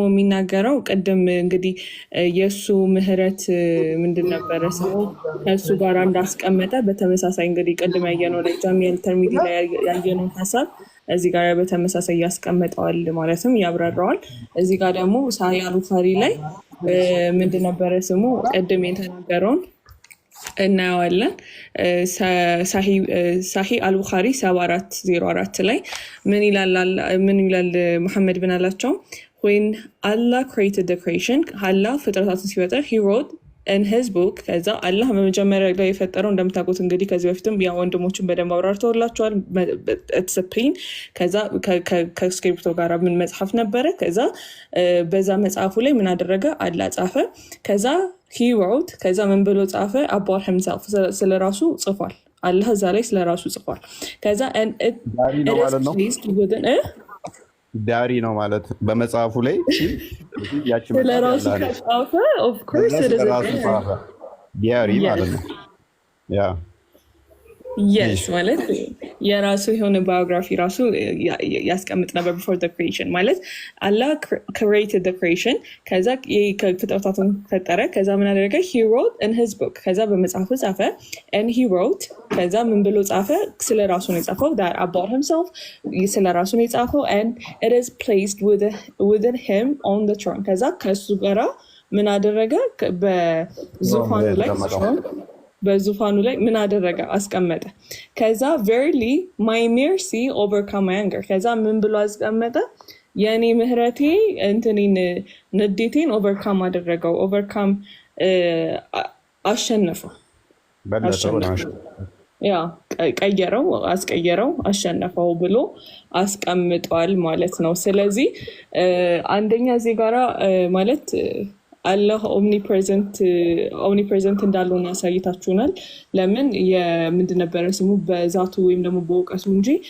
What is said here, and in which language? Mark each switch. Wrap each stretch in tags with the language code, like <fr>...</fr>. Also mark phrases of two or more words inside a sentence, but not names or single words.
<am>የሚናገረው ቅድም እንግዲህ የእሱ ምህረት ምንድን ነበረ ስሙ ከእሱ ጋር እንዳስቀመጠ በተመሳሳይ እንግዲህ ቅድም ያየነው ላይ ጃሚዕ አልተርሚዚ ላይ ያየነው ሀሳብ እዚህ ጋር በተመሳሳይ ያስቀምጠዋል ማለትም ያብራራዋል። እዚህ ጋር ደግሞ ሳሂህ አልቡኻሪ ላይ ምንድን ነበረ ስሙ ቅድም የተናገረውን እናየዋለን። ሳሂህ አልቡኻሪ 7404 ላይ ምን ይላል? መሐመድ ብን አላቸው</am> <en>when Allah created the creation</en> <am>አላህ ፍጥረታትን ሲፈጥር</am> <en>he wrote in his book</en> <am>ከዛ አላህ በመጀመሪያ ላይ የፈጠረው እንደምታውቁት እንግዲህ ከዚህ በፊትም ያ ወንድሞችን በደንብ አብራርተውላቸዋል። ተሰፕሪን ከዛ ከስክሪፕቶ ጋር ምን መጽሐፍ ነበረ። ከዛ በዛ መጽሐፉ ላይ ምን አደረገ? አላህ ጻፈ። ከዛ</am> <en>he wrote</en> <am>ከዛ ምን ብሎ ጻፈ?</am> <en>about himself</en> <am>ስለራሱ ጽፏል። አላህ እዛ ላይ ስለራሱ ጽፏል። ከዛ ዳሪ ነው ማለት በመጽሐፉ ላይ ስለራሱ ከጻፈ</am> <en>of course</en> <am>ስለራሱ ጻፈ ዳሪ ማለት ነው። ያ yes ማለት የራሱ የሆነ ባዮግራፊ ራሱ ያስቀምጥ ነበር</am> <en>before the creation</en> <am>ማለት</am> <en>Allah created the creation</en> <am>ከዛ ፍጥረታትን ፈጠረ። ከዛ ምን አደረገ?</am> <en>he wrote in his book</en> <am>ከዛ በመጽሐፉ ጻፈ</am> <en>and he wrote</en> <am>ከዛ ምን ብሎ ጻፈ? ስለራሱ ነው የጻፈው</am> <en>that about himself</en> <am>ስለራሱ ነው የጻፈው</am> <en>and it is placed within him on the throne</en> <am>ከዛ ከሱ ጋራ ምን አደረገ? በዙፋኑ ላይ ምን አደረገ? አስቀመጠ። ከዛ</am> <en>verily my mercy overcome my anger</en> <am>ከዛ ምን ብሎ አስቀመጠ? የኔ ምህረቴ እንትኔን ንዴቴን ኦቨርካም አደረገው። ኦቨርካም አሸነፈው፣ ያ አስቀየረው፣ አሸነፈው ብሎ አስቀምጧል ማለት ነው። ስለዚህ አንደኛ እዚህ ጋራ ማለት አላህ ኦምኒፕሬዘንት እንዳልሆነ ያሳይታችሁናል። ለምን የምንድን ነበረ ስሙ በዛቱ ወይም ደግሞ በእውቀቱ እንጂ</am>